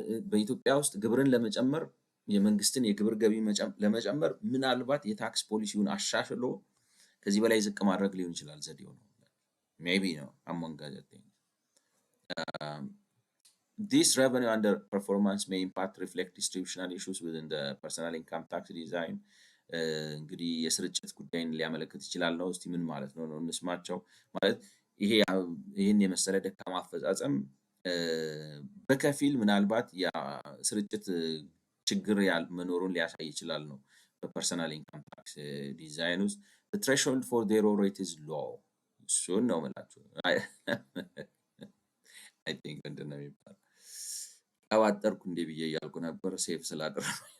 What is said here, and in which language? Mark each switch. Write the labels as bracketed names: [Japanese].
[Amharic] በኢትዮጵያ ውስጥ ግብርን ለመጨመር የመንግስትን የግብር ገቢ ለመጨመር ምናልባት የታክስ ፖሊሲውን አሻሽሎ ከዚህ በላይ ዝቅ ማድረግ ሊሆን ይችላል ዘዴው ነው። ሜቢ ነው [English] among other things. This revenue underperformance may in part reflect distributional issues within the personal income tax design. [Amharic] እንግዲህ የስርጭት ጉዳይን ሊያመለክት ይችላል ነው። እስቲ ምን ማለት ነው እንስማቸው። ማለት ይሄን የመሰለ ደካማ አፈጻጸም በከፊል ምናልባት የስርጭት ችግር መኖሩን ሊያሳይ ይችላል ነው። በፐርሰናል ኢንካም ታክስ ዲዛይን ውስጥ [English] the threshold for the error rate is low [Amharic] እሱን ነው የምላችሁ። አይ ቲንክ ምንድን ነው የሚባለው ቀባጠርኩ እንዴ ብዬ እያልኩ ነበር ሴፍ ስላደረኩ።